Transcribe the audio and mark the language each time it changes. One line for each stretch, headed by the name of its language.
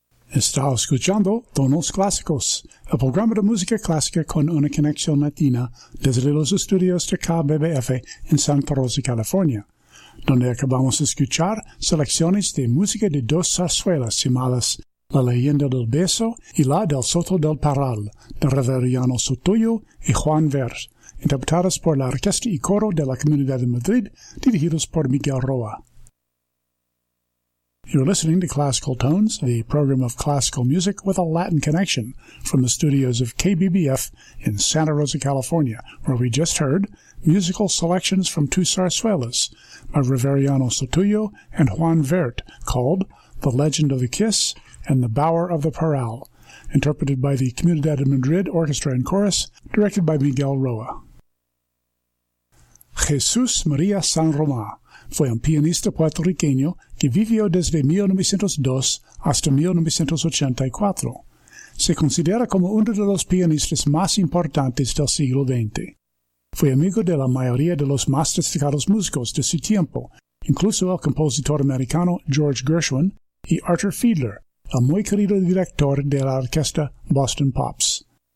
Spanish: Estaba escuchando Tonos Clásicos, el programa de música clásica con una conexión latina desde los estudios de KBBF en Santa Rosa, California, donde acabamos de escuchar selecciones de música de dos zarzuelas llamadas La Leyenda del Beso y La del Soto del Parral, de Reveriano Sotoyo y Juan Vers, interpretadas por la Orquesta y Coro de la Comunidad de Madrid, dirigidos por Miguel Roa.
English: You're listening to Classical Tones, the program of classical music with a Latin connection from the studios of KBBF in Santa Rosa, California, where we just heard musical selections from two zarzuelas by Reveriano Sotoyo and Juan Vert called The Legend of the Kiss and The Bower of the Parral, interpreted by the Comunidad de Madrid Orchestra and Chorus, directed by Miguel Roa.
Spanish: Jesús María San Román fue un pianista puertorriqueño que vivió desde 1902 hasta 1984. Se considera como uno de los pianistas más importantes del siglo XX. Fue amigo de la mayoría de los más destacados músicos de su tiempo, incluso el compositor americano George Gershwin y Arthur Fiedler, el muy querido director de la orquesta Boston Pops.